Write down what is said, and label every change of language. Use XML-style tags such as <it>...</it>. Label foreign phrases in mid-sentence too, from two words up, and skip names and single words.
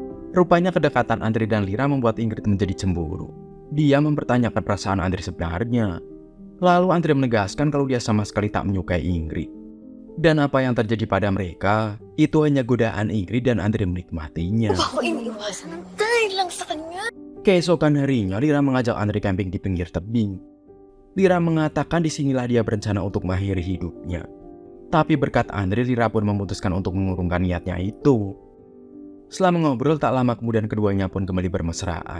<id>Rupanya kedekatan Andre dan Lira membuat Ingrid menjadi cemburu. Dia mempertanyakan perasaan Andre sebenarnya. Lalu Andre menegaskan kalau dia sama sekali tak menyukai Ingrid. Dan apa yang terjadi pada mereka, itu hanya godaan Ingrid dan Andre menikmatinya.</id> <tl>Ako iniiwasan dahil lang sa kanya.</tl> <id>Keesokan harinya, Lira mengajak Andre camping di pinggir tebing. Lira mengatakan disinilah dia berencana untuk mengakhiri hidupnya. Tapi berkat Andre, Lira pun memutuskan untuk mengurungkan niatnya itu. Setelah mengobrol, tak lama kemudian keduanya pun kembali bermesraan.</id>